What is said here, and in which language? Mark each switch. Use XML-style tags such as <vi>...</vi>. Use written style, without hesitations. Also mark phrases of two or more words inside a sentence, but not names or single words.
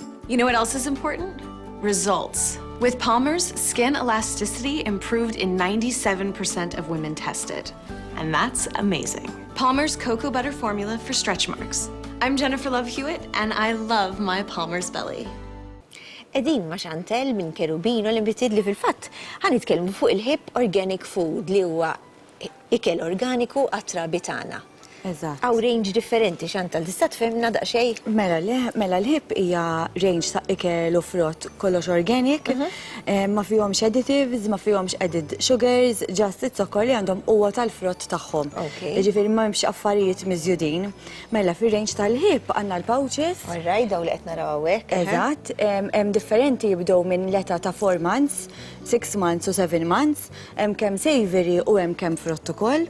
<en>You know what else is important? Results. With Palmer's, skin elasticity improved in 97% of women tested. And that's amazing. Palmer's Cocoa Butter Formula for stretch marks. I'm Jennifer Love Hewitt, and I love my Palmer's belly.</en> <mt>Edin ma' Chantel minn Kerubino l-imbitid li fil-fatt ħanitkellmu fuq il-hip</mt> <en>organic food</en> <mt>li huwa ikel organiku għat-trabi tagħna. Eżatt. Għaw range differenti, Chantal, tista' tfehmna daqsxejn? Mela l-ħib hija range ta' ikel u frott kollox organic, ma fihomx additives, ma fihomx</mt> <en>added sugars,</en> <mt>just it-sokkor li għandhom huwa tal-frott tagħhom. Jiġifieri m'hemmx affarijiet miżjudin. Mela fir-range tal-ħib għandna l-pouches. Alright, daw li qed naraw hawnhekk. Eżatt, hemm differenti jibdew minn l-età ta' 4 months, 6 months u 7 months, hemm kemm savory u hemm kemm frott ukoll.</mt>